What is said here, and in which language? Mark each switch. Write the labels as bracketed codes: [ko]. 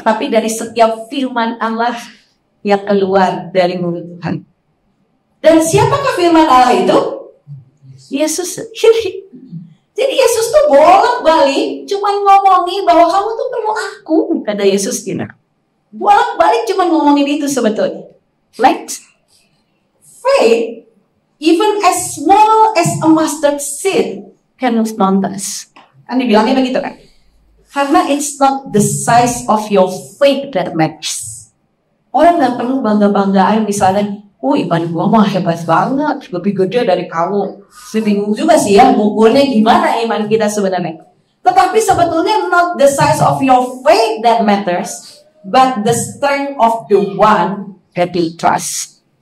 [id] Tapi dari setiap firman Allah yang keluar dari mulut Tuhan. Dan siapakah firman Allah itu? Yesus sendiri. Jadi Yesus tuh bolak-balik cuma ngomongin bahwa kamu tuh perlu aku, kata Yesus gitu. Bolak-balik cuma ngomongin itu sebetulnya. [en] Like faith, even as small as a mustard seed, can respond us. [id] Kan dibilangnya begitu kan? Karena [en] it's not the size of your faith that matters. [id] Orang nggak perlu bangga-banggaan misalnya, iman gua mah hebat banget, lebih gede dari kamu. Bingung juga sih ya, ngukurnya gimana iman kita sebenarnya. Tetapi sebetulnya [en] not the size of your faith that matters, but the strength of the one that you trust.